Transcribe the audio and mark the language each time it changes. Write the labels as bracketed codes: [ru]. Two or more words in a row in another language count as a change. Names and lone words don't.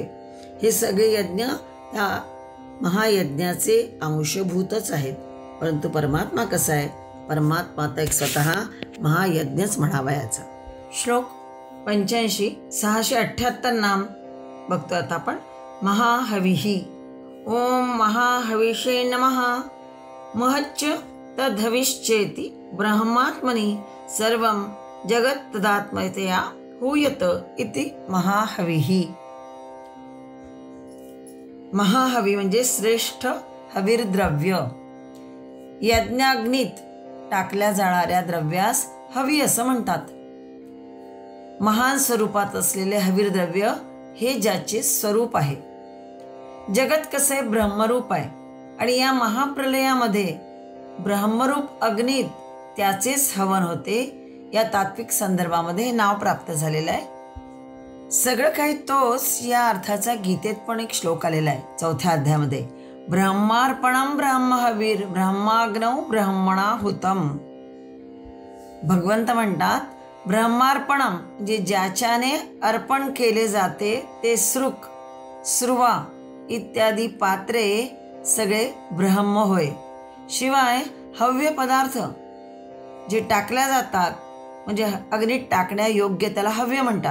[mr] हे सगळे यज्ञ त्या महायज्ञाचे अंशभूतच आहेत. परंतु परमात्मा कसा आहे? परमात्मा तर एक स्वतः महायज्ञच म्हणावा याचा. श्लोक 85 678 नाम बघतो आता आपण. [sa] महाहविः ओम महाहविषे नमः. महच्च तद्हविश्चेति ब्रह्मात्मनि सर्वं जगत् तदात्मतया हूयत इति महाहविः. [mr] महाहवी म्हणजे श्रेष्ठ हविर्द्रव्य. यज्ञाग्नीत टाकल्या जाणाऱ्या द्रव्यास हवी असं म्हणतात. महान स्वरूपात असलेले हविर्द्रव्य हे ज्याचे स्वरूप आहे. जगत कसे ब्रह्मरूप आहे आणि या महाप्रलयामध्ये ब्रह्मरूप अग्नीत त्याचेच हवन होते. या तात्विक संदर्भामध्ये हे नाव प्राप्त झालेलं आहे. सगळं काही तोच या अर्थाचा गीतेत पण एक श्लोक आलेला आहे 4थ्या अध्यायामध्ये. [sa] ब्रह्मार्पणम ब्रह्महवीर ब्रह्माग्नौ ब्रह्मणाहुतम. [mr] भगवंत म्हणतात ब्रह्मार्पणम जे ज्याच्याने अर्पण केले जाते ते सृक स्रुवा इत्यादी पात्रे सगळे ब्रह्म होय. शिवाय हव्य पदार्थ जे टाकल्या जातात म्हणजे अग्नीत टाकण्या योग्य त्याला हव्य म्हणतात.